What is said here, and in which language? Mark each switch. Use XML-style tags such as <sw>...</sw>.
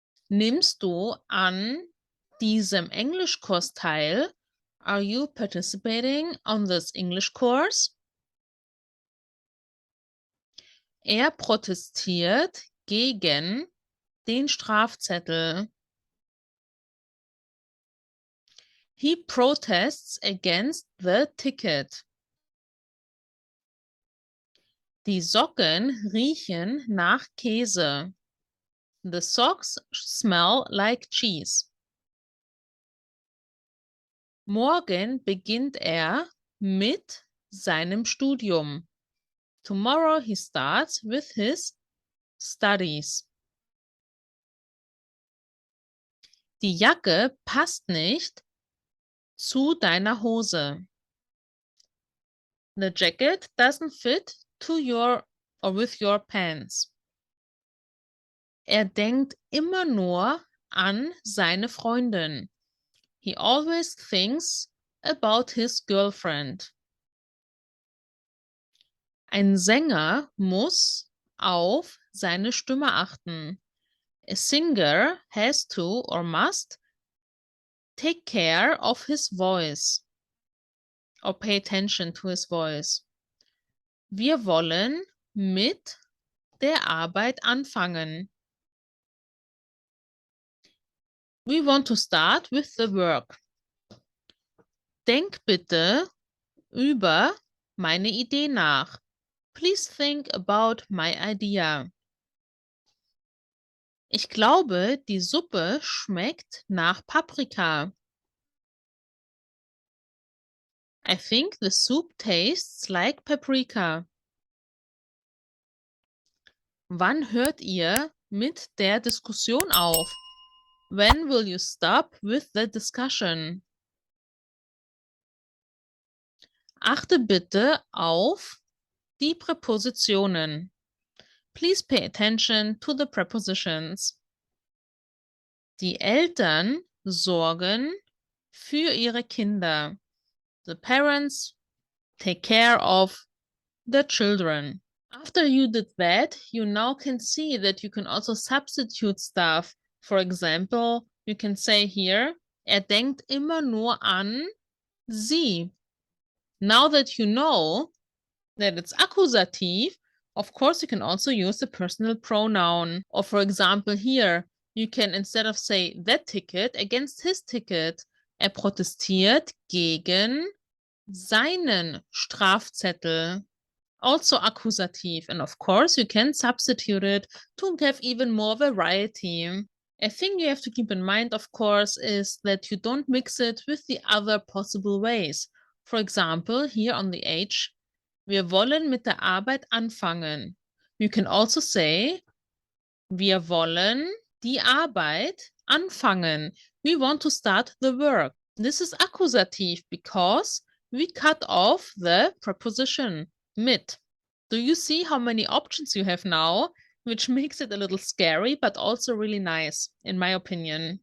<de>Nimmst du an diesem Englischkurs teil?</de> <en>Are you participating on this English course?</en> <de>Er protestiert gegen den Strafzettel.</de> <en>He protests against the ticket.</en> <de>Die Socken riechen nach Käse.</de> <en>The socks smell like cheese.</en> <de>Morgen beginnt er mit seinem Studium.</de> <en>Tomorrow he starts with his studies.</en> <de>Die Jacke passt nicht zu deiner Hose.</de> <en>The jacket doesn't fit to your or with your pants.</en> <de>Er denkt immer nur an seine Freundin.</de> <en>He always thinks about his girlfriend.</en> <de>Ein Sänger muss auf seine Stimme achten.</de> <en>A singer has to or must take care of his voice or pay attention to his voice.</en> <de>Wir wollen mit der Arbeit anfangen.</de> <en>We want to start with the work.</en> <de>Denk bitte über meine Idee nach.</de> <en>Please think about my idea.</en> <de>Ich glaube, die Suppe schmeckt nach Paprika.</de> <en>I think the soup tastes like paprika.</en> <de>Wann hört ihr mit der Diskussion auf?</de> <en>When will you stop with the discussion?</en> <de>Achte bitte auf die Präpositionen.</de> <en>Please pay attention to the prepositions.</en> <de>Die Eltern sorgen für ihre Kinder.</de> <en>The parents take care of the children. After you did that, you now can see that you can also substitute stuff. For example, you can say here,</en> <de>er denkt immer nur an sie.</de> <en>Now that you know that it's accusative, of course, you can also use the personal pronoun. Or for example, here, you can, instead of say that ticket, against his ticket.</en> <de>Er protestiert gegen seinen Strafzettel.</de> <en>Also accusative. And of course, you can substitute it to have even more variety. A thing you have to keep in mind, of course, is that you don't mix it with the other possible ways. For example, here on the H,</en> <de>wir wollen mit der Arbeit anfangen.</de> <en>You can also say,</en> <de>wir wollen Die Arbeit, anfangen.</de> <en>We want to start the work. This is accusative because we cut off the preposition mit. Do you see how many options you have now? Which makes it a little scary, but also really nice, in my opinion.</en>